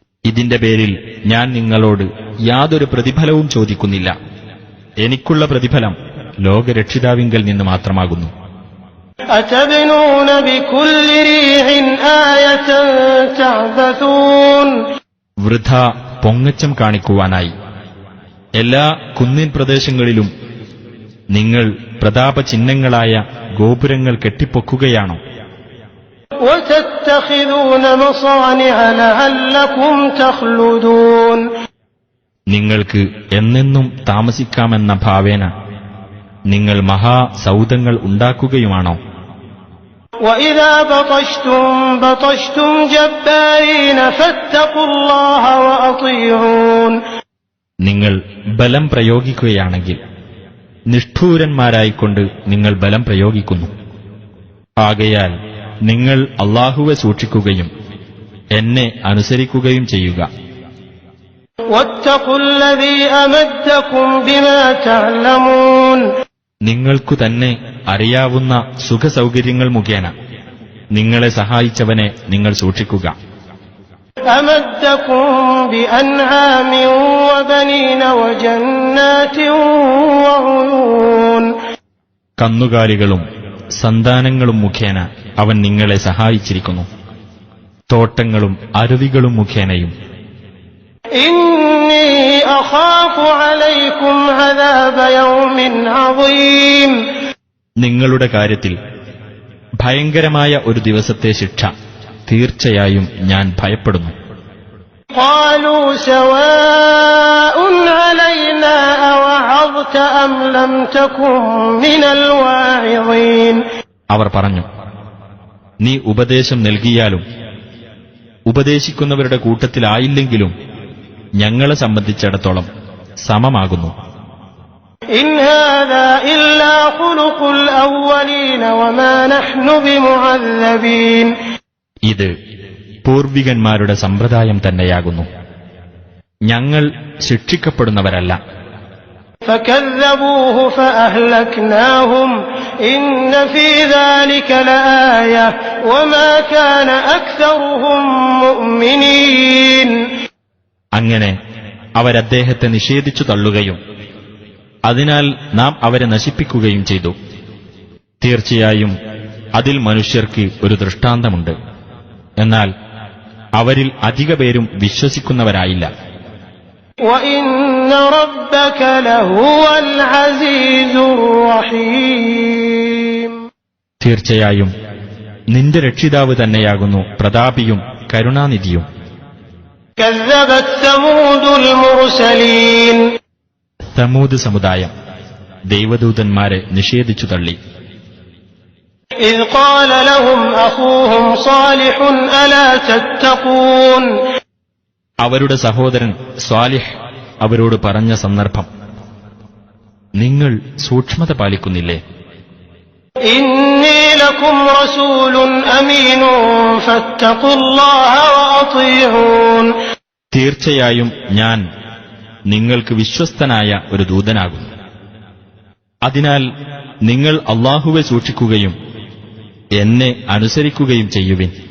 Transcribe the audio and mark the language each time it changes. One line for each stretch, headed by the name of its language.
Malayalam: ഇതിന്റെ പേരിൽ ഞാൻ നിങ്ങളോട് യാതൊരു പ്രതിഫലവും ചോദിക്കുന്നില്ല. എനിക്കുള്ള പ്രതിഫലം ലോകരക്ഷിതാവിങ്കൽ നിന്ന് മാത്രമാകുന്നു.
Arabic: أتبنون بكل ريع آية تعبثون.
Malayalam: വൃഥ പൊങ്ങച്ചം കാണിക്കുവാനായി എല്ലാ കുന്നിൻ പ്രദേശങ്ങളിലും നിങ്ങൾ പ്രതാപചിഹ്നങ്ങളായ ഗോപുരങ്ങൾ കെട്ടിപ്പൊക്കുകയാണോ?
Arabic: وتتخذون مصانع لعلكم تخلدون.
Malayalam: നിങ്ങൾക്ക് എന്നെന്നും താമസിക്കാമെന്ന ഭാവേന നിങ്ങൾ മഹാസൗധങ്ങൾ ഉണ്ടാക്കുകയുമാണോ?
Arabic: وإذا بطشتم بطشتم جبارين فاتقوا الله وأطيعون.
Malayalam: നിങ്ങൾ ബലം പ്രയോഗിക്കുകയാണെങ്കിൽ നിഷ്ഠൂരന്മാരായിക്കൊണ്ട് നിങ്ങൾ ബലം പ്രയോഗിക്കുന്നു. ആകയാൽ നിങ്ങൾ അല്ലാഹുവെ സൂക്ഷിക്കുകയും എന്നെ അനുസരിക്കുകയും ചെയ്യുക.
Arabic: واتقوا الذي أمدكم بما تعلمون.
Malayalam: നിങ്ങൾക്കു തന്നെ അറിയാവുന്ന സുഖസൗകര്യങ്ങൾ മുഖേന നിങ്ങളെ സഹായിച്ചവനെ നിങ്ങൾ സൂക്ഷിക്കുക.
Arabic: أمدكم بأنعام وبنين وجنات وعيون.
Malayalam: കന്നുകാലികളും സന്താനങ്ങളും മുഖേന അവൻ നിങ്ങളെ സഹായിച്ചിരിക്കുന്നു. തോട്ടങ്ങളും അരുവികളും മുഖേനയും.
Arabic: إني أخاف عليكم عذاب يوم عظيم.
Malayalam: നിങ്ങളുടെ കാര്യത്തിൽ ഭയങ്കരമായ ഒരു ദിവസത്തെ ശിക്ഷ തീർച്ചയായും ഞാൻ ഭയപ്പെടുന്നു.
Arabic: قالوا سواء علينا أوعظت أم لم تكن من الواعظين.
Malayalam: അവർ പറഞ്ഞു, നീ ഉപദേശം നൽകിയാലും ഉപദേശിക്കുന്നവരുടെ കൂട്ടത്തിലായില്ലെങ്കിലും ഞങ്ങളെ സംബന്ധിച്ചിടത്തോളം സമമാകുന്നു.
Arabic: إن هذا إلا خلق الأولين وما نحن بمعذبين.
Malayalam: ഇത് പൂർവികന്മാരുടെ സമ്പ്രദായം തന്നെയാകുന്നു. ഞങ്ങൾ ശിക്ഷിക്കപ്പെടുന്നവരല്ല.
Arabic: فكذبوه فأهلكناهم إن في ذلك لآية وما كان أكثرهم مؤمنين.
Malayalam: അങ്ങനെ അവരദ്ദേഹത്തെ നിഷേധിച്ചു തള്ളുകയും അതിനാൽ നാം അവരെ നശിപ്പിക്കുകയും ചെയ്തു. തീർച്ചയായും അതിൽ മനുഷ്യർക്ക് ഒരു ദൃഷ്ടാന്തമുണ്ട്. എന്നാൽ അവരിൽ അധിക പേരും വിശ്വസിക്കുന്നവരായില്ല.
Arabic: وإن ربك لهو العزيز الرحيم.
Malayalam: തീർച്ചയായും നിന്റെ രക്ഷിതാവ് തന്നെയാകുന്നു പ്രതാപിയും കരുണാനിധിയും.
Arabic: كذبت ثمود المرسلين.
Malayalam: സമൂദ് സമുദായം ദൈവദൂതന്മാരെ നിഷേധിച്ചു തള്ളി.
Arabic: إذ قال لهم أخوهم صالح ألا تتقون.
Malayalam: അവരുടെ സഹോദരൻ സ്വാലിഹ് അവരോട് പറഞ്ഞ സന്ദർഭം, നിങ്ങൾ സൂക്ഷ്മത പാലിക്കുന്നില്ലേ?
Arabic: إني لكم رسول أمين فاتقوا الله وأطيعون.
Malayalam: തീർച്ചയായും ഞാൻ നിങ്ങൾക്ക് വിശ്വസ്തനായ ഒരു ദൂതനാകുന്നു. അതിനാൽ നിങ്ങൾ അല്ലാഹുവെ സൂക്ഷിക്കുകയും എന്നെ അനുസരിക്കുകയും ചെയ്യുവിൻ.